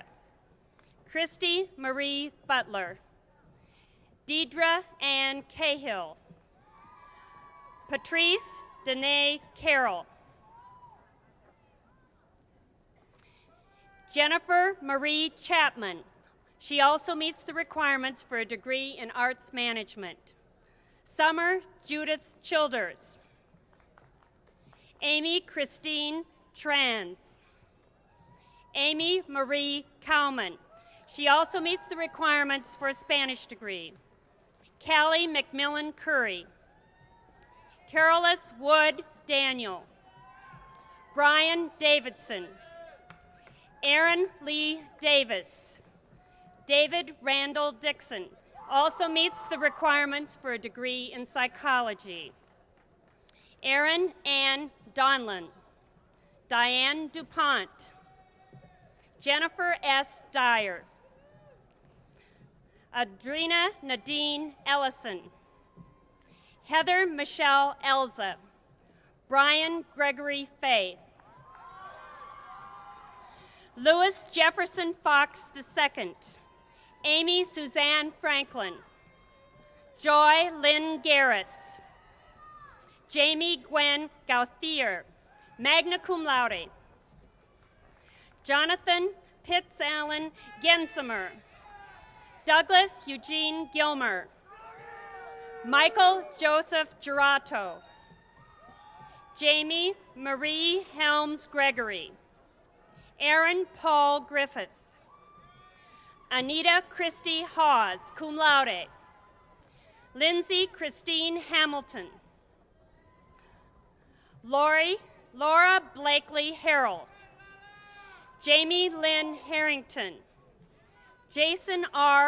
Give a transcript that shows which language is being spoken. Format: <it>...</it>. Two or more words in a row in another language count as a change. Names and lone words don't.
<en>Christy Marie Butler. Deidre Ann Cahill. Patrice Danae Carroll. Jennifer Marie Chapman. She also meets the requirements for a degree in arts management. Summer Judith Childers. Amy Christine Trans. Amy Marie Cowman. She also meets the requirements for a Spanish degree. Callie McMillan Curry. Carolus Wood Daniel, Brian Davidson, Aaron Lee Davis, David Randall Dixon, also meets the requirements for a degree in psychology. Erin Ann Donlan, Diane DuPont, Jennifer S. Dyer, Adrina Nadine Ellison, Heather Michelle Elza, Brian Gregory Fay, Louis Jefferson Fox II, Amy Suzanne Franklin, Joy Lynn Garris, Jamie Gwen Gauthier,</en> <la>magna cum laude,</la> <en>Jonathan Pitts Allen Gensimer, Douglas Eugene Gilmer, Michael Joseph Gerato, Jamie Marie Helms Gregory, Aaron Paul Griffith, Anita Christie Hawes,</en> <la>cum laude,</la> <en>Lindsay Christine Hamilton, Laura Blakely Harrell, Jamie Lynn Harrington, Jason R.</en>